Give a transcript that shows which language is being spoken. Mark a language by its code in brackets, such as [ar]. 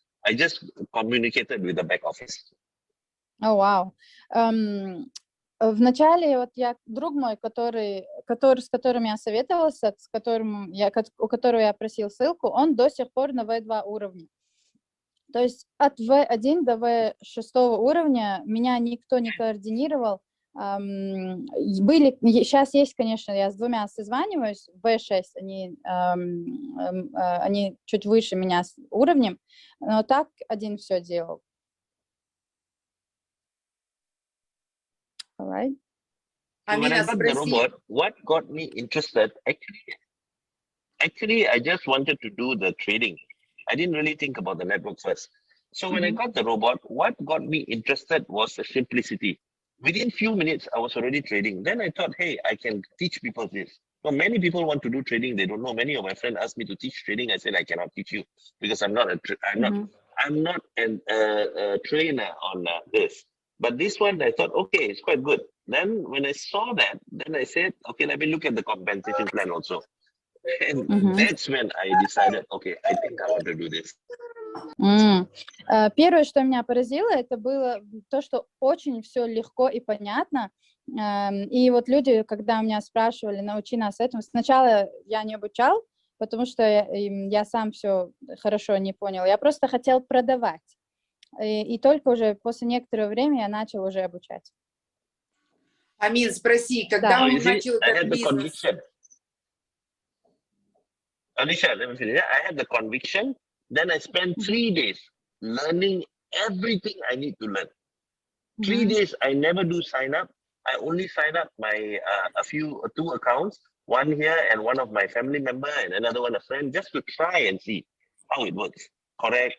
[en] I just communicated with the back office. Oh, wow. [ru] Вначале вот друг мой, с которым я советовался, у которого я просил ссылку, он до сих пор на V2 уровне. То есть от V1 до V6 уровня меня никто не координировал. Сейчас есть, конечно, я с 2 созваниваюсь, V6, они чуть выше меня уровнем, но так один все делал. [en] All right. When I got the robot, what got me interested, actually, I just wanted to do the trading. I didn't really think about the network first. So when I got the robot, what got me interested was the simplicity. Within few minutes, I was already trading. Then I thought, hey, I can teach people this. So many people want to do trading. They don't know. Many of my friends asked me to teach trading. I said, I cannot teach you because I'm not a trainer on this. But this one, I thought, okay, it's quite good. Then when I saw that, then I said, okay, let me look at the compensation plan also. And that's when I decided, okay, I think I want to do this. [ru] Первое, что меня поразило, это было то, что очень все легко и понятно. И вот люди, когда меня спрашивали, научи нас этому, сначала я не обучал, потому что я сам все хорошо не понял. Я просто хотел продавать. И только уже после некоторого времени я начал уже обучать. Амин, спроси, когда он начал этот бизнес? [en] Alicia, let me finish. I had the conviction. Then I spent 3 days learning everything I need to learn. 3 days, I never do sign up. I only sign up my 2 accounts, one here and one of my family member and another one a friend, just to try and see how it works. Correct.